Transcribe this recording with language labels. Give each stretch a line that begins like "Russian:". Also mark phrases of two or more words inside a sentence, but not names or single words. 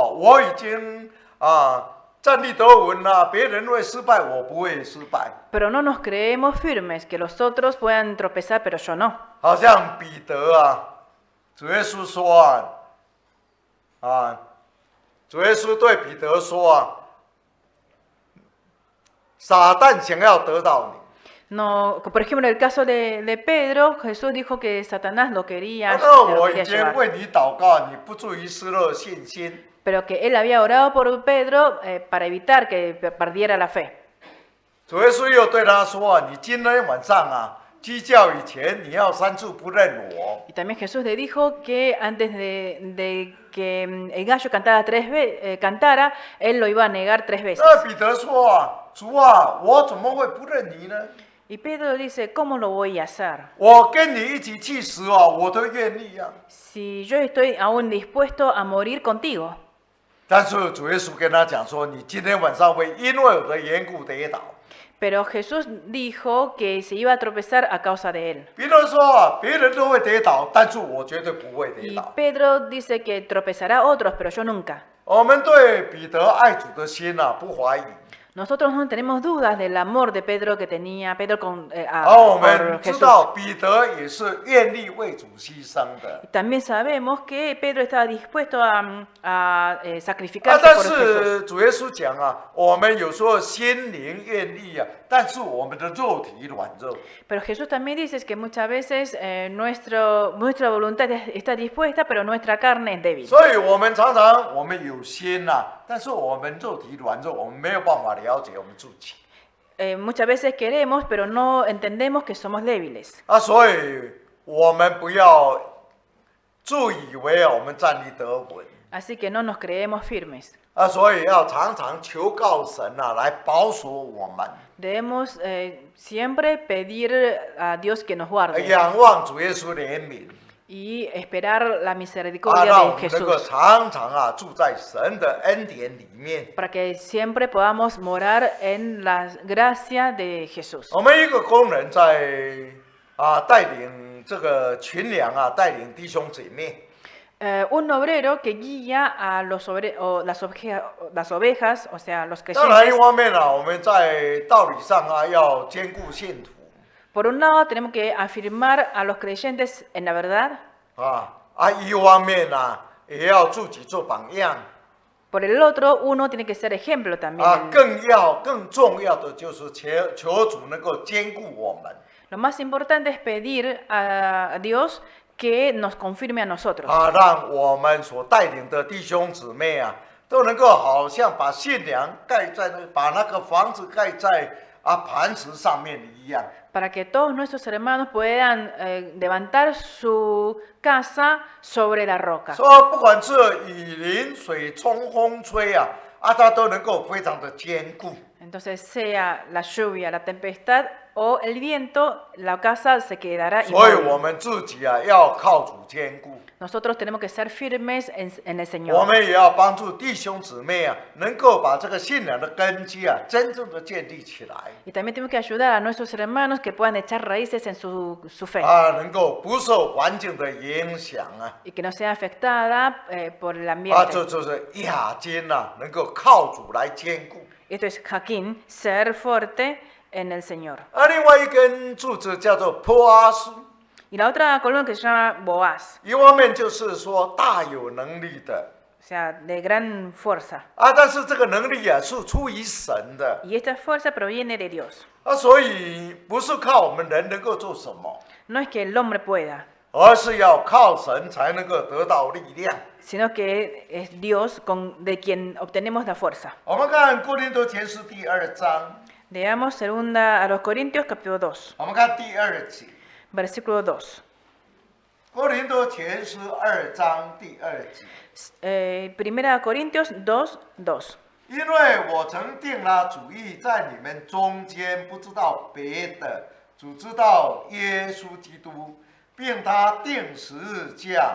Chinese: 但是我们不要认为说我已经站立得稳啊，别人会失败，我不会失败。
Spanish: Pero no nos creemos firmes, que los otros puedan tropezar, pero yo no.
Chinese: 好像彼得啊，主耶稣说主耶稣对彼得说撒旦想要得到你。
Spanish: No, por ejemplo, en el caso de Pedro, Jesús dijo que Satanás lo quería,
Chinese: 那
Spanish: se lo
Chinese: 我
Spanish: quería
Chinese: 已经
Spanish: llevar.
Chinese: 为你祷告，你不至于失落信心。
Spanish: Pero que él había orado por Pedro para evitar que perdiera la fe.
Chinese: 主耶稣又对他说：“你今天晚上鸡叫以前，你要3次不认我。”
Spanish: Y también Jesús le dijo que antes de que el gallo cantara, él lo iba a negar 3 veces.
Chinese: 那彼得说主啊，我怎么会不认你呢？
Spanish: Y Pedro dice, ¿cómo lo voy a hacer?
Chinese: 我跟你一起去死我都愿意啊。
Spanish: Si yo estoy aún dispuesto a morir contigo.
Chinese: 但是主耶稣跟他讲说：“你今天晚上会因为我的缘故跌倒。”
Spanish: Pero Jesús dijo que se iba a tropezar a causa de él.
Chinese: 彼得说：“别人都会跌倒，但是我绝对不会跌
Spanish: Y
Chinese: 倒。”
Spanish: Pedro dice que tropezará a otros, pero yo nunca.
Chinese: 我们对彼得爱主的心不怀疑。
Spanish: Nosotros no tenemos dudas del amor de Pedro que tenía Pedro con
Chinese: 我
Spanish: por
Chinese: 们知
Spanish: Jesús.
Chinese: 道彼得也是愿意为主牺牲的。
Spanish: Y también sabemos que Pedro estaba dispuesto a sacrificarse
Chinese: 但
Spanish: por Jesús.
Chinese: 是主耶稣讲我们有时候心灵愿意但是我们的肉体软弱。
Spanish: Pero Jesús también dice que muchas veces nuestra voluntad está dispuesta, pero nuestra carne es débil.
Chinese: 所以我们常常我们有心但是我们肉体软弱，我们没有办法了解我们自己。
Spanish: Muchas veces queremos, pero no entendemos que somos débiles.
Chinese: 所以我们不要自以为我们站立得稳。
Spanish: Así que no nos creemos firmes.
Chinese: 所以要常常求告神来保守我们，
Spanish: Debemos siempre pedir a Dios que nos guarde
Chinese: 仰望主耶稣怜悯，
Spanish: y esperar la
Chinese: 让
Spanish: misericordia
Chinese: 我
Spanish: de
Chinese: 们能够
Spanish: Jesús
Chinese: 常常住在神的恩典里面。
Spanish: para que siempre podamos morar en la gracia de Jesús.
Chinese: 我们一个工人在带领这个群羊带领弟兄姐妹。
Spanish: Un obrero que guía a las ovejas, o sea, los
Chinese: 当然，一
Spanish: creyentes.
Chinese: 方面我们在道理上要兼顾信徒
Spanish: Por un lado, tenemos que afirmar a los creyentes en la verdad.
Chinese: 一方面也要自己做榜样
Spanish: Por el otro, uno tiene que ser ejemplo también.
Chinese: 更重要的就是求主能够兼顾我们
Spanish: Lo más importante es pedir a Dios que nos confirme a nosotros.
Chinese: 让我们所带领的弟兄姊妹都能够好像把信仰盖在把那个房子盖在磐石上面一样。
Spanish: Para que todos nuestros hermanos puedan levantar su casa sobre la roca.
Chinese: 说不管是雨淋、水冲、风吹它都能够非常的坚固。
Spanish: Entonces, sea la lluvia, la tempestad o el viento, la casa se quedará
Chinese: 所以
Spanish: inmóvil.
Chinese: 我们自己要靠主坚固。
Spanish: Nosotros tenemos que ser firmes en el
Chinese: 我
Spanish: Señor.
Chinese: 们也要帮助弟兄姊妹能够把这个信仰的根基真正的建立起来
Spanish: Y también tenemos que ayudar a nuestros hermanos que puedan echar raíces en su fe.
Chinese: 能够不受环境的影响
Spanish: Y que no sea afectada por el ambiente.
Chinese: 这就是雅金能够靠主来坚固。
Spanish: Esto es Jaquín, ser fuerte en el Señor.
Chinese: 另外一根柱子叫做波阿斯，
Spanish: Y la otra columna que se llama Boaz,
Chinese: 一方面就是说大有能力的
Spanish: o sea, de gran fuerza.
Chinese: 但是这个能力是出于神的
Spanish: Y esta fuerza proviene de Dios.
Chinese: 所以不是靠我们人能够做什么，
Spanish: No es que el hombre pueda,
Chinese: 而是要靠神才能够得到力量。
Spanish: sino que es Dios de quien obtenemos la fuerza.
Chinese: 我们看哥林多前书第2章，
Spanish: Leamos segunda a los Corintios capítulo 2,
Chinese: 我们看第2节，
Spanish: versículo 2.
Chinese: 哥林多前书2章第2节。
Spanish: Primera Corintios 2, 2.
Chinese: 因为我曾定了主意，在你们中间不知道别的，只知道耶稣基督，并他定十字架。